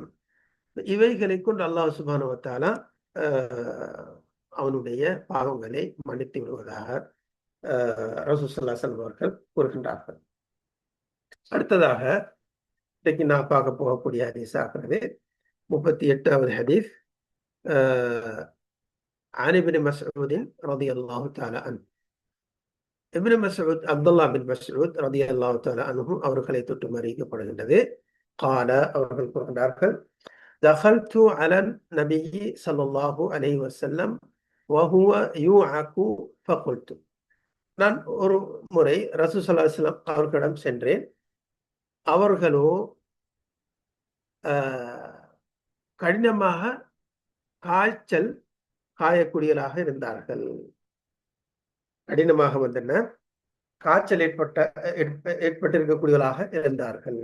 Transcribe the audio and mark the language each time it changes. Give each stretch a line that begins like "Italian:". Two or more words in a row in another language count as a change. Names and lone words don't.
Tamil: இவைகளை கொண்டு அல்லாஹ்
Arabic: سبحانه وتعالى
Tamil: அவனுடைய பாவங்களை மன்னித்து விடுவதாக ரசூல்
Arabic: صلى الله عليه وسلم
Tamil: அவர்கள் கூறுகின்றார்கள். அடுத்ததாக இன்றைக்கு நான் பார்க்க போகக்கூடிய ஹதீஸ் ஆகிறது 38வது ஹதீஸ்.
Arabic: عن ابن مسعود رضي الله تعالى عنه.
Tamil: இப்னு மஸ்ஊத் அப்துல்லா பின் மஸ்ஊத்
Arabic: رضي الله تعالى عنه
Tamil: அவர்களை தொட்டு அறிவிக்கப்படுகின்றது.
Arabic: قال
Tamil: அவர்கள் கூறுகின்றார்கள்
Arabic: دخلت على النبي صلى الله عليه وسلم وهو يوعك فقلت.
Tamil: நான் ஒரு முறை ரசூல்
Arabic: صلى الله عليه وسلم
Tamil: அவர்களிடம் சென்றேன். அவர்களோ கடினமாக காயக்கூடியவர்களாக இருந்தார்கள். கடினமாக வந்து என்ன காய்ச்சல் ஏற்பட்டிருக்கக்கூடியவர்களாக இருந்தார்கள்.